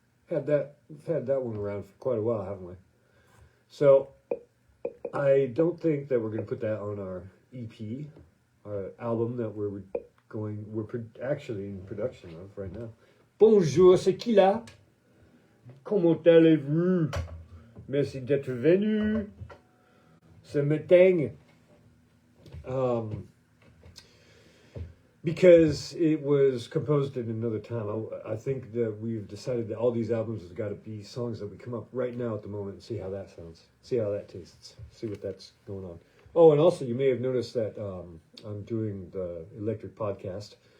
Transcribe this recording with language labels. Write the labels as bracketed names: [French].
[English] We've had that one around for quite a while, haven't we? So I don't think that we're going to put that on our EP, our album that we're actually in production of right now. [French] Bonjour, c'est qui là? Comment allez-vous? Merci d'être venu ce matin. [English] Because it was composed at another time. I think that we've decided that all these albums have got to be songs that we come up right now at the moment and see how that sounds. See how that tastes. See what that's going on. Oh, and also you may have noticed that I'm doing the Electric Podcast.